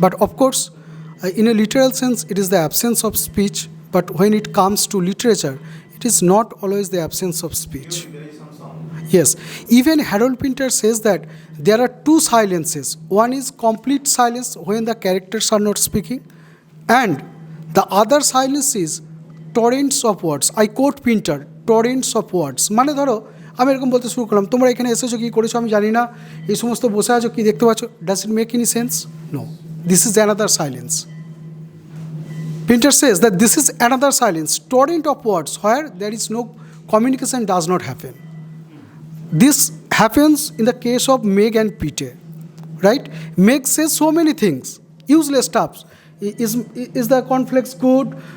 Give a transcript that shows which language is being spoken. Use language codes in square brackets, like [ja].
[en] But of course, in a literal sense, it is the absence of speech, but when it comes to literature, it is not always the absence of speech. Yes, even Harold Pinter says that there are two silences. One is complete silence when the characters are not speaking, and the other silence is torrents of words. I quote Pinter, torrents of words. [bn] মানে ধরো আমি এরকম বলতে শুরু করলাম, তোমরা এখানে এসেছো কি করেছো আমি জানি না, এই সমস্ত বসে আছো কি দেখতে পাচ্ছ, [en] Does it make any sense? No, this is another silence. Pinter says that this is another silence, torrent of words where there is no communication, does not happen. This happens in the case of Meg and Pete, right? Meg says so many things, useless stuff. Is the cornflakes good?